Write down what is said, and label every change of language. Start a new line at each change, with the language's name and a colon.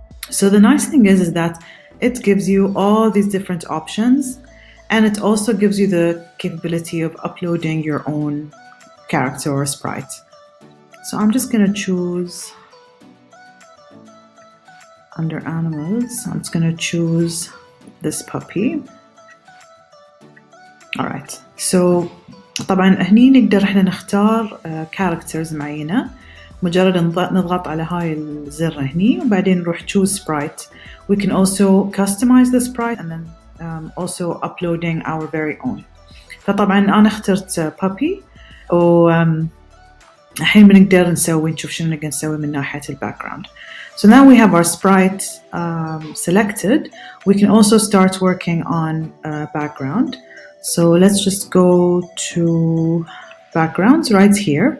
English: So the nice thing is that it gives you all these different options, and it also gives you the capability of uploading your own character or sprite. So I'm just going to choose under animals, I'm just going to choose this puppy. Alright, so
Arabic: طبعا هني نقدر احنا نختار characters معينة. مجرد نضغط على هاي الزر هني وبعدين نروح choose sprite.
English: We can also customize the sprite and then also uploading our very own.
Arabic: فطبعا أنا اخترت puppy الحين بنقدر نشوف شنو نقدر نسوي من ناحية background.
English: So now we have our sprite selected. We can also start working on background. So let's just go to backgrounds right here.